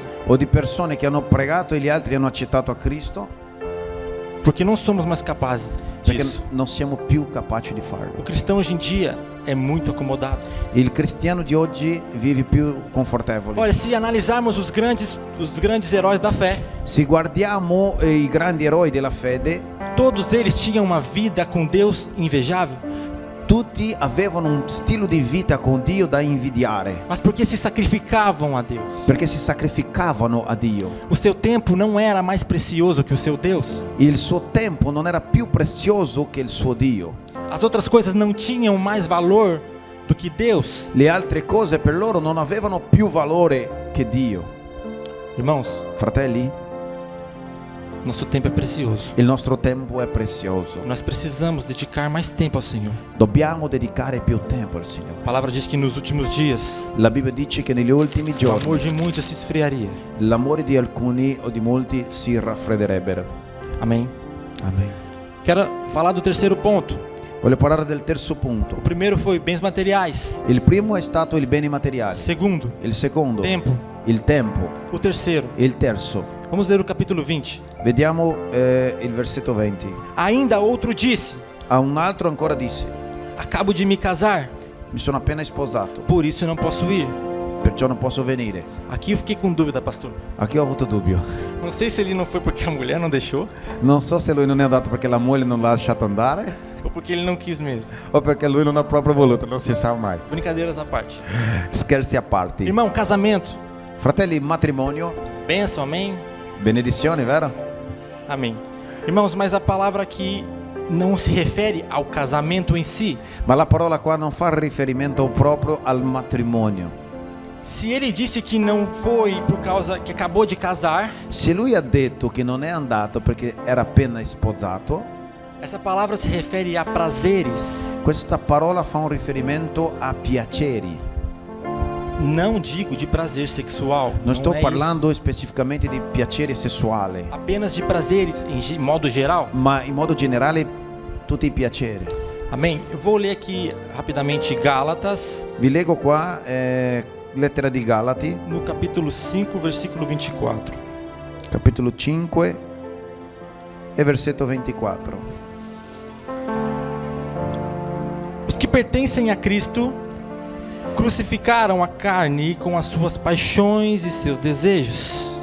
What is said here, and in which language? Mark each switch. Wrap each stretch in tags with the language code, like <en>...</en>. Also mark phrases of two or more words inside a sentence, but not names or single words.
<it>o di persone che hanno pregato e gli altri hanno accettato a Cristo?</it> <pt>Porque não somos mais capazes</pt> <it>Perché</it> <pt>disso.</pt> <it>non siamo più capaci di farlo.</it> <pt>O cristão hoje em dia é muito acomodado.</pt> <it>Il cristiano di oggi vive più confortevole.</it> <pt>Olha, se analisarmos os grandes heróis da fé,</pt> <it>Se guardiamo i grandi eroi della fede,</it> <pt>todos eles tinham uma vida com Deus invejável,</pt> <it>tutti avevano un stile di vita con Dio da invidiare,</it> <pt>mas porque se sacrificavam a Deus.</pt> <it>perché si sacrificavano a Dio.</it> <pt>O seu tempo não era mais precioso que o seu Deus.</pt> <it>Il suo tempo non era più prezioso che il suo Dio.</it> <pt>As outras coisas não tinham mais valor do que Deus.</pt> <it>Le altre cose per loro non avevano più valore che Dio.</it> <pt>Irmãos,</pt> <it>Fratelli,</it> <pt>nosso tempo é precioso.</pt> <it>il nostro tempo è prezioso.</it> <pt>Nós precisamos dedicar mais tempo ao Senhor.</pt> <it>Dobbiamo dedicare più tempo al</it> <pt>A</pt> <it>Signore.</it> <pt>palavra diz que nos últimos dias</pt> <it>La Bibbia dice che negli ultimi</it> <pt>o</pt> <it>giorni</it> <pt>amor de muitos se esfriaria.</pt> <it>l'amore di alcuni o di molti si raffredderebbero.</it> <pt>Amém.</pt> <it>Amen.</it> <pt>Quero falar do terceiro ponto.</pt> <it>Voglio parlare del terzo punto.</it> <pt>O primeiro foi bens materiais.</pt> <it>Il primo è stato il beni materiali.</it> <pt>Segundo,</pt> <it>Il secondo,</it> <pt>tempo.</pt> <it>il tempo.</it> <pt>O terceiro,</pt> <it>Il terzo,</it> <pt>vamos ler o capítulo 20.</pt> <it>vediamo il versetto 20.</it> <pt>Ainda outro disse:</pt> <it>A un altro ancora disse:</it> <pt>acabo de me casar,</pt> <it>mi sono appena sposato,</it> <pt>por isso não posso ir.</pt> <it>perciò non posso venire.</it> <pt>Aqui eu fiquei com dúvida, pastor.</pt> <it>Aqui ho avuto dubbio.</it> <pt>Não sei se ele não foi porque a mulher não deixou</pt> <it>Non so se lui non è andato perché la moglie non l'ha lasciato andare</it> <pt>ou porque ele não quis mesmo.</pt> <it>o perché lui non ha proprio voluto, non si sa mai.</it> <pt>Brincadeiras à parte.</pt> <it>Scherzi a parte.</it> <pt>Irmão, casamento,</pt> <it>Fratelli, matrimonio,</it> <pt>bênção, amém?</pt> <it>benedizione, vero?</it> <pt>Amém. Irmãos, mas a palavra aqui não se refere ao casamento em si.</pt> <it>Ma la parola qua non fa riferimento proprio al matrimonio.</it> <pt>Se ele disse que não foi por causa que acabou de casar,</pt> <it>Se lui ha detto che non è andato perché era appena sposato,</it> <pt>essa palavra se refere a prazeres.</pt> <it>questa parola fa un riferimento a piaceri.</it> <pt>Não digo de prazer sexual.</pt> <it>Non sto</it> <pt>é</pt> <it>parlando specificamente di piacere sessuale,</it> <pt>isso. Apenas de prazeres em modo geral.</pt> <it>ma in modo generale tutti i piaceri.</it> <pt>Amém? Eu vou ler aqui rapidamente Gálatas,</pt> <it>Vi leggo qua lettera di Galati,</it> <pt>no capítulo 5, versículo 24.</pt> <it>capitolo 5 e versetto 24.</it> <pt>Os que pertencem a Cristo crucificaram a carne com as suas paixões e seus desejos.</pt>